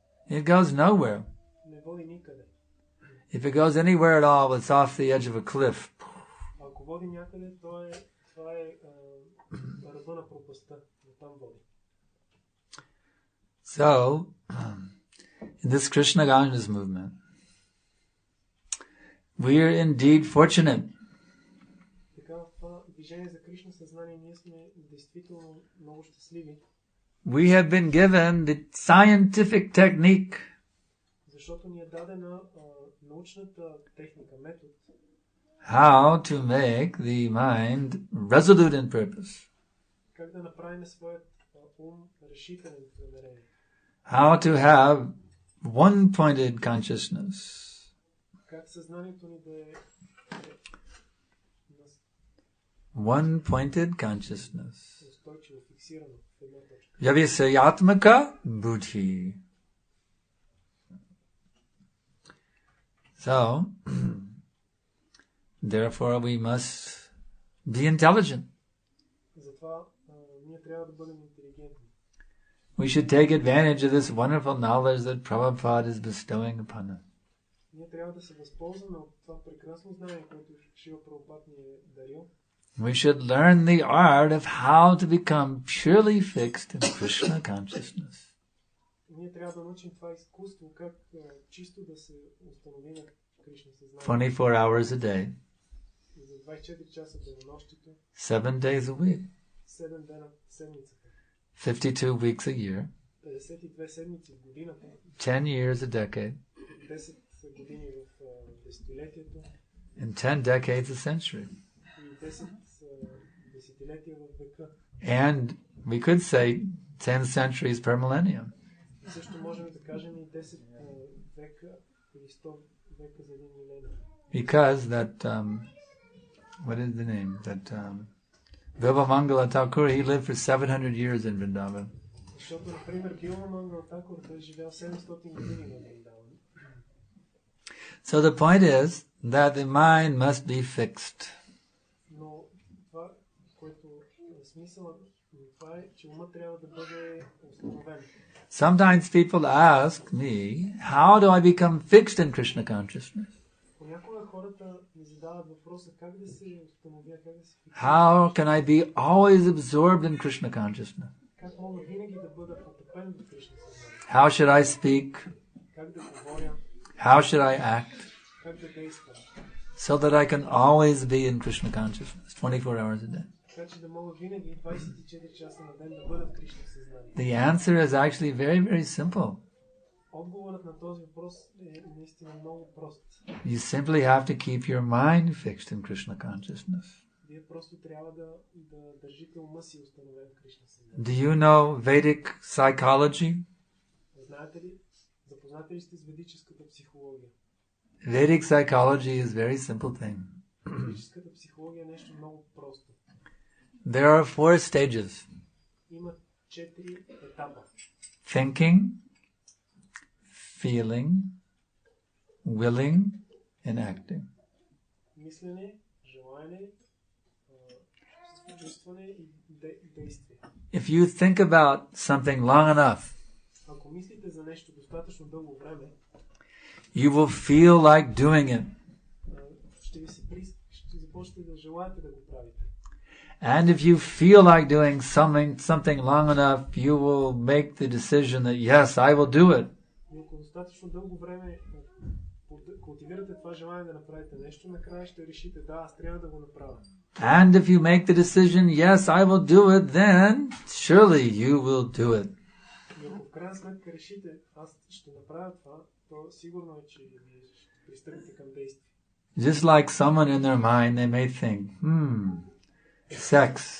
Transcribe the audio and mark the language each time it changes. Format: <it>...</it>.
<en>It goes nowhere.</en> <bg>Не води никъде.</bg> <en>If it goes anywhere at all, it's off the edge of a cliff.</en> <bg>Ако води някъде, това е ръба на пропастта. Там води.</bg> <en>So, in this Krishna consciousness movement, we are indeed fortunate.</en> <bg>Така, в това движение за Кришна съзнание ние сме действително много щастливи.</bg> <en>We have been given the scientific technique</en> <bg>Защото ни е дадена научната техника, метод,</bg> <en>how to make the mind resolute in purpose,</en> <bg>как да направим своят ум решителен в намерение.</bg> <en>how to have one-pointed consciousness,</en> <bg>Как съзнанието ни да е</bg> <en>one-pointed consciousness,</en> <bg>устойчиво, фиксирано в една точка.</bg> <sa>Yavisayatmaka buddhi.</sa> <en>So, therefore we must be intelligent.</en> <bg>Затова ние трябва да бъдем интелигентни.</bg> <en>We should take advantage of this wonderful knowledge that Prabhupada is bestowing upon us.</en> <bg>Ние трябва да се възползваме от това прекрасно знание, което Шрила Прабхупад ни е дарил.</bg> <en>We should learn the art of how to become purely fixed in Krishna consciousness.</en> <bg>Ние трябва да научим това изкуство, как чисто да се установи на Кришна съзнание.</bg> <en>24 hours a day,</en> <bg>За 24 часа денонощието,</bg> <en>7 days a week,</en> <bg>7 дена в седмицата,</bg> <en>52 weeks a year,</en> <bg>52 седмици в годината,</bg> <en>10 years a decade,</en> <bg>10 години в десетилетието</bg> <en>and 10 decades a century.</en> <bg>и 10 десетилетия в века.</bg> <en>And we could say 10 centuries per millennium.</en> <bg>Също можем да кажем и 10 века или 100 века за един милениум.</bg> <en>Because that, what is the name? That Vibhamangala Thakur, he lived for 700 years in Vrindavan.</en> <bg>Защото, например, Билвамангала Такур, той е живял 700 години в Вриндаван.</bg> <en>So the point is that the mind must be fixed.</en> <bg>Но това, което е смисълът, това е, че умът трябва да бъде установен.</bg> <en>Sometimes people ask me, how do I become fixed in Krishna consciousness?</en> <bg>Понякога хората ми задават въпроса как да се установя, как да се фиксира.</bg> <en>How can I be always absorbed in Krishna consciousness?</en> <bg>Как мога винаги да бъда потъпен в Кришна съзнание?</bg> <en>How should I speak?</en> <bg>Как да говоря?</bg> <en>How should I act?</en> <bg>Как да действам?</bg> <en>So that I can always be in Krishna consciousness, 24 hours a day.</en> <bg>Така че да мога винаги 24 часа на ден да бъда в Кришна съзнание.</bg> <en>The answer is actually very, very simple.</en> <bg>Отговорът на този въпрос е наистина много прост.</bg> <en>You simply have to keep your mind fixed in Krishna consciousness.</en> <bg>Вие просто трябва да държите ума си установен в Кришна съзнание.</bg> <en>Do you know Vedic psychology?</en> <bg>Знаете ли, запознате ли сте с ведическата психология?</bg> <en>Vedic psychology is a very simple thing.</en> <bg>Ведическата психология е нещо много просто.</bg> <en>There are 4 stages.</en> <bg>Има 4 етапа.</bg> <en>Thinking, feeling, willing, and acting.</en> <bg>Мислене, желание, чувстване и действие.</bg> <en>If you think about something long enough,</en> <bg>Ако мислите за нещо достатъчно дълго време,</bg> <en>you will feel like doing it.</en> <bg>ще започнете да желаете да го правите.</bg> <en>And if you feel like doing something long enough, you will make the decision that yes, I will do it.</en> <bg>И ако достатъчно дълго време култивирате това желание да направите нещо, накрая ще решите, да, аз трябва да го направя.</bg> <en>And if you make the decision, yes, I will do it, then surely you will do it.</en> <bg>И ако в крайна сметка решите, аз ще направя това, то сигурно е, че вие ще пристъпите към действие.</bg> <en>Just like someone in their mind, they may think, sex.</en>